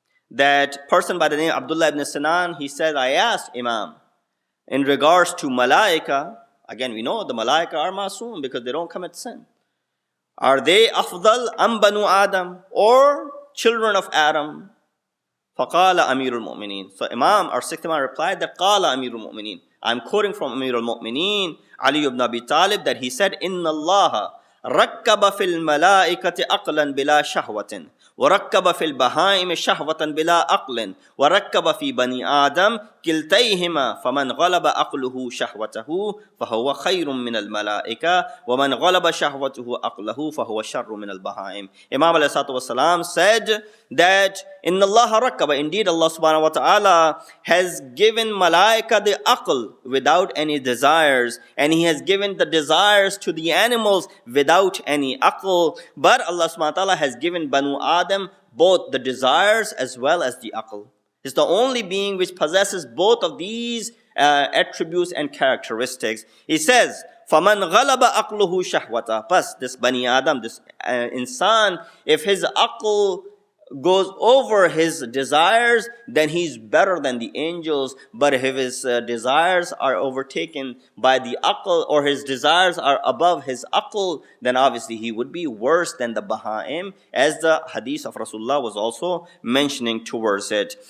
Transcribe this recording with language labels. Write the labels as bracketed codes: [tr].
[en] That person by the name Abdullah ibn Sinan, he said, I asked Imam, in regards to malaika, again we know the malaika are masoom because they don't commit sin. Are they afdal am banu Adam, or children of Adam? Faqala Amirul Mu'mineen. So Imam, our sixth Imam replied that Qala Amirul Mu'mineen. I'm quoting from Amirul Mu'mineen, Ali ibn Abi Talib, that he said, Inna Allah [ar] ركب في الملائكة عقلا بلا شهوة وركب في البهائم شهوة بلا عقل وركب في بني آدم كلتيهما فمن غلب عقله شهوته فهو خير من الملائكة ومن غلب شهوته عقله فهو شر من البهائم. [en] Imam ﷺ said that in Allah rakaba, indeed Allah subhanahu wa ta'ala has given malaika the aql without any desires, and He has given the desires to the animals without any aql, but Allah subhanahu wa ta'ala has given Banu Adam both the desires as well as the aql. He's the only being which possesses both of these attributes and characteristics. He says, [ar] فَمَنْ غَلَبَ أَقْلُهُ شَهْوَةً. [en] Plus, this Bani Adam, this insan, if his aql goes over his desires, then he's better than the angels. But if his desires are overtaken by the aql, or his desires are above his aql, then obviously he would be worse than the Baha'im, as the hadith of Rasulullah was also mentioning towards it.